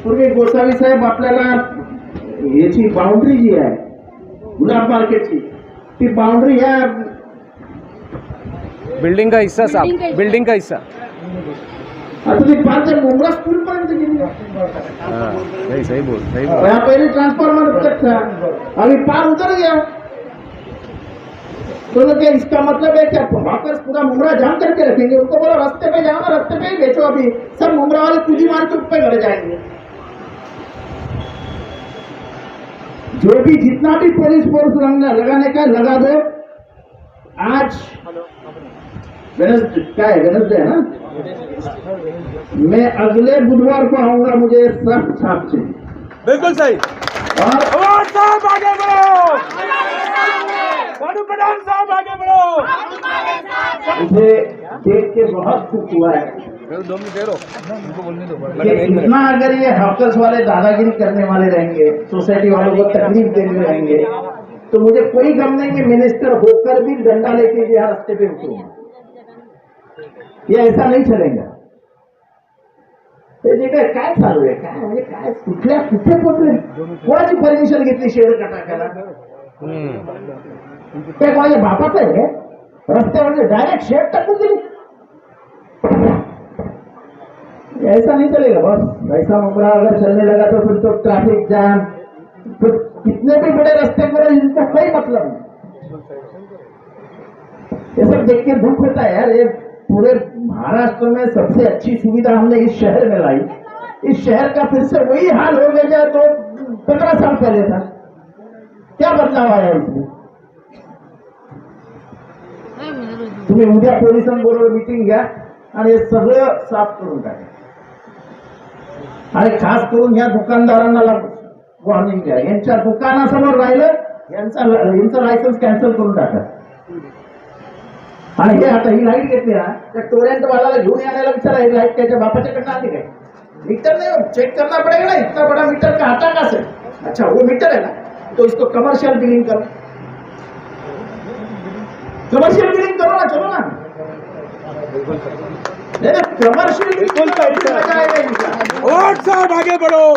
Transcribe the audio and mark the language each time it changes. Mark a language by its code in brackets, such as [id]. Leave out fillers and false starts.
[mr] पूर्वी गोसावी साहेब आपल्याला याची बाउंड्री जी आहे गुलाब मार्केटची, ती बाउंड्री ह्या [hi] बिल्डिंग का हिस्सा साहब, बिल्डिंग का हिस्सा [mr] आता ती पार ते मुंब्रा स्कूल पर्यंत गेली। [hi] सही बोल यहाँ पहले ट्रांसफार्मर तक था, अभी पार उतर गया। तो क्या इसका मतलब है क्या हॉकर्स पूरा मुमरा जाम करके रखेंगे? उनको बोला रास्ते पे जाओ, रास्ते पे ही बेचो। अभी सब मुमरा वाले कुजी मार के ऊपर घर जाएंगे। जो भी जितना भी पुलिस फोर्स लगाने का लगा दो। आज वेडनेसडे है ना, मैं अगले बुधवार को आऊंगा, मुझे सब छाप चाहिए। बिल्कुल सही। और साहब आगे बढ़ो, प्रधान साहब आगे बढ़ो। मुझे देख के बहुत दुख हुआ है कि इतना अगर ये हॉकर्स वाले दादागिरी करने वाले रहेंगे, सोसाइटी वालों को तकलीफ देने रहेंगे, तो मुझे कोई गम नहीं कि मिनिस्टर होकर भी डंडा लेके यहाँ रास्ते पे उतरूंगा। ये ऐसा नहीं चलेगा। [mr] ते जे काय चालू आहे, काय म्हणजे काय, कुठल्या कुठे पोहोचले, कोणाची परमिशन घेतली शेड टाकायला? ते माझ्या बापाचं आहे, रस्त्यावर डायरेक्ट शेड टाकून दिली। [hi] ऐसा नहीं चलेगा बस। ऐसा मुमरा अगर चलने लगा तो फिर तो ट्रैफिक जाम, फिर कितने भी बड़े रास्ते करो, इनका कोई मतलब नहीं। ये सब देख के दुख होता है यार। ये पूरे महाराष्ट्र में सबसे अच्छी सुविधा हमने इस शहर में लाई। इस शहर का फिर से वही हाल हो गया जो 15 साल पहले था। क्या बदलाव आया इसमें? [mr] तुम्ही उद्या पोलिसांबरोबर मीटिंग घ्या आणि हे सगळं साफ करून टाका। आणि खास करून या दुकानदारांना वॉर्निंग द्या, यांच्या दुकानासमोर राहिलं यांचं लायसन्स कॅन्सल करून टाका। आणि हे आता ही लाईट घेतली ना, त्या टोरेंट वाला घेऊन यायला विचारा, ही लाईट त्याच्या बापाच्याकडनं आली काय? [hi] मीटर नहीं चेक करना पड़ेगा ना, इतना बड़ा मीटर का आता कहां से? अच्छा वो मीटर है ना, तो इसको कमर्शियल बिलिंग करो, कमर्शियल बिलिंग करो ना, चलो ना। कमर्शियल बिल्कुल और साहब आगे बढ़ो।